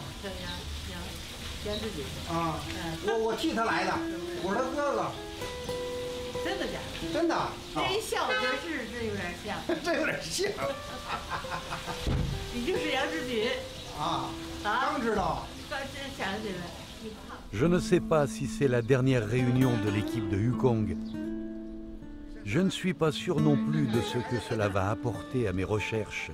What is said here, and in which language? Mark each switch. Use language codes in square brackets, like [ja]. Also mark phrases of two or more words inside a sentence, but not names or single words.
[zh] 叫杨志军。啊，我替他来的，我是他哥哥。真的假的？真的。这一笑，我觉得是有点像。这有点像。你就是杨志军。啊。刚知道。刚想起来。 [fr] Je ne sais pas si c'est la dernière réunion de l'équipe de Yukong. Je ne suis pas sûr non plus de ce que cela va apporter à mes recherches.